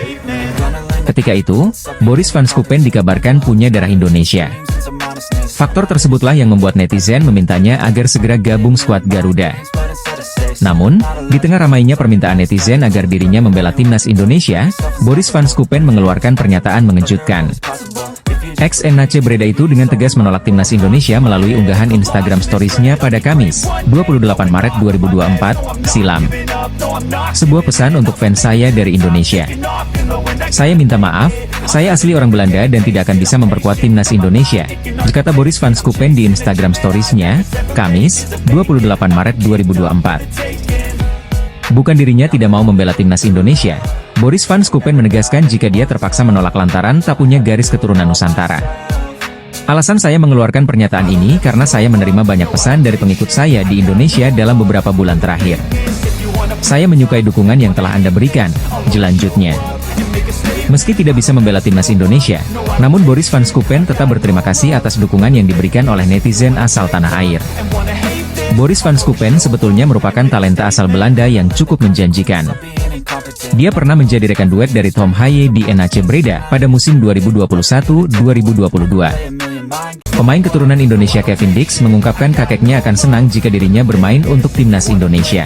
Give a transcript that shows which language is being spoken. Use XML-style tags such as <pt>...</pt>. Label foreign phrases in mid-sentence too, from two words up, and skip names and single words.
<id>Ketika itu, Boris van Schuppen dikabarkan punya darah Indonesia. Faktor tersebutlah yang membuat netizen memintanya agar segera gabung skuad Garuda. Namun, di tengah ramainya permintaan netizen agar dirinya membela timnas Indonesia, Boris van Schuppen mengeluarkan pernyataan mengejutkan. Ex-NAC Breda itu dengan tegas menolak timnas Indonesia melalui unggahan Instagram Stories-nya pada Kamis, 28 Maret 2024, silam. Sebuah pesan untuk fans saya dari Indonesia. Saya minta maaf, saya asli orang Belanda dan tidak akan bisa memperkuat timnas Indonesia, kata Boris van Schuppen di Instagram Stories-nya, Kamis, 28 Maret 2024. Bukan dirinya tidak mau membela timnas Indonesia. Boris van Schuppen menegaskan jika dia terpaksa menolak lantaran tak punya garis keturunan Nusantara. Alasan saya mengeluarkan pernyataan ini karena saya menerima banyak pesan dari pengikut saya di Indonesia dalam beberapa bulan terakhir. Saya menyukai dukungan yang telah Anda berikan, jelanjutnya. Meski tidak bisa membela timnas Indonesia, namun Boris van Schuppen tetap berterima kasih atas dukungan yang diberikan oleh netizen asal tanah air. Boris van Schuppen sebetulnya merupakan talenta asal Belanda yang cukup menjanjikan. Dia pernah menjadi rekan duet dari Tom Haye di NAC Breda pada musim 2021-2022. Pemain keturunan Indonesia Kevin Dix mengungkapkan kakeknya akan senang jika dirinya bermain untuk timnas Indonesia.</id>